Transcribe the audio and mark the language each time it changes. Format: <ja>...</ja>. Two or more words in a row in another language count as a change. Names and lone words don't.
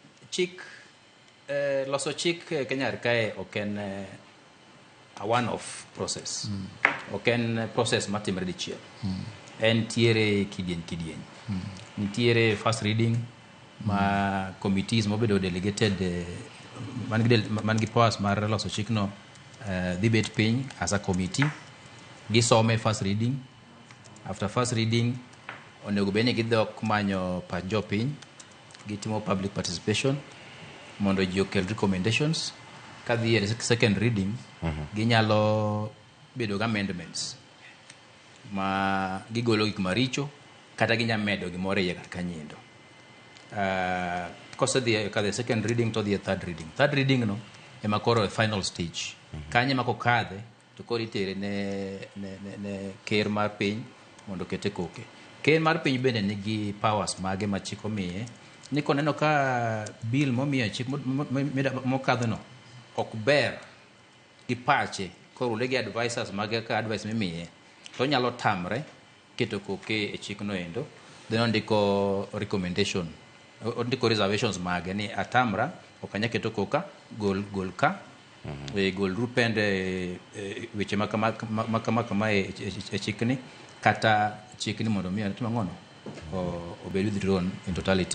<luo>chik loso chik Kenya kae oken</luo> <en>a one off process.</en> <luo>Oken process matimre dichiel. En tiere kidieny. Nitiere</luo> <en>first reading</en> <luo>ma committees mobedo delegated man gi powers mar loso chik no dhi bet piny</luo> <en>as a committee</en> <luo>gisome</luo> <en>first reading. After first reading</en> <luo>onego beni gidhok manyo pach jopiny gitimo</luo> <en>public participation</en> <luo>mondo ji okel recommendations kadhi e</luo> <en>second reading</en> <luo>ginyalo bedo gi amendments ma gigolo gik maricho kata ginyalo medo gimoro iye kaka nyendo. Kosedhi kadhi</luo> <en>second reading</en> <luo>to dhi e</luo> <en>third reading</en> <luo>no ema koro e</luo> <en>final stage</en> <luo>kanye ma kokadhe to koro itere ne ker mar piny mondo kete koke. Ker mar piny bende nigi powers mage ma chik omiye ni koneno ka bill momiye chik mokadho no ok ber gi pache koro legi advisors mage ka advice mimiye to nyalo tamre keto koke e chik no endo then ondiko recommendation ondiko reservations mage ni atamra okanya keto koka gol ka gol rupende weche makama e chikni kata chikni mondo mi timo ngono obed</luo> <en>withdrawn in totality.</en>